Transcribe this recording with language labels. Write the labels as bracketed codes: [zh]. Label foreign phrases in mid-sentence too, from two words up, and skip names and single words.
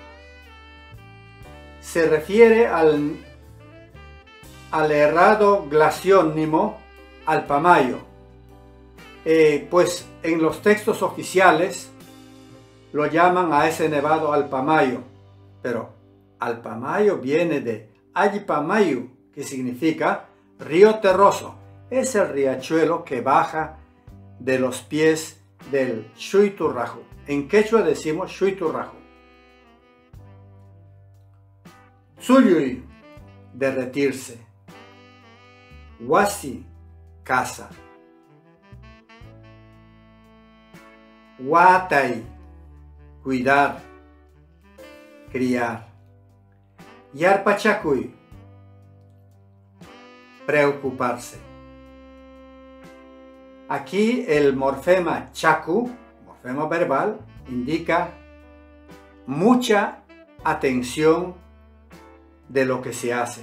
[es] Se refiere al errado glaciónimo Alpamayo, pues en los textos oficiales lo llaman a ese nevado Alpamayo, pero Alpamayo viene de Allipamayu, que significa río terroso. Es el riachuelo que baja de los pies del Shuyturraju. En quechua decimos Shuyturraju. Tsuyuy, derretirse. Wasi, casa. Watay, cuidar, criar. Yarpachakuy, preocuparse. Aquí el morfema chaku, morfema verbal, indica mucha atención de lo que se hace.